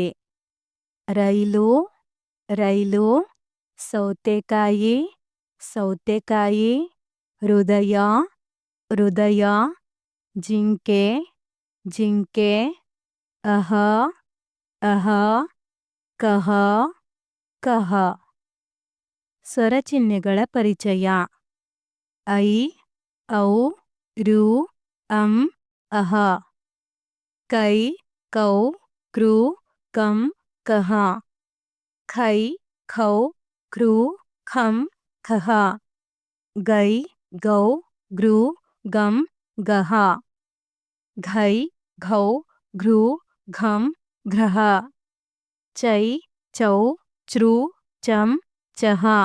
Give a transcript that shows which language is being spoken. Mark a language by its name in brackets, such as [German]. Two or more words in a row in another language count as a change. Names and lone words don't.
[Kannada] ರೈಲು, ರೈಲು, ಸೌತೆಕಾಯಿ, ಸೌತೆಕಾಯಿ, ಹೃದಯ, ಹೃದಯ, ಜಿಂಕೆ, ಜಿಂಕೆ, ಅಹ, ಅಹ, ಕಹ, ಕಹ. ಸ್ವರಚಿಹ್ನೆಗಳ ಪರಿಚಯ. ಐ, ಔ, ರು, ಅಂ, ಅಹ. ಕೈ, ಕೌ, ಕ್ರು, ಕಂ, ಕಹ. ಖೈ, ಖೌ, ಕ್ರು, ಖಂ, ಖಹ. ಗೈ, ಗೌ, ಗೃ, ಗಂ, ಗಹ. ಘೈ, ಘೌ, ಘೃ, ಘಂ, ಘ್ರಹ. ಚೈ, ಚೌ, ಚ್ರು, ಚಂ, ಚಹ.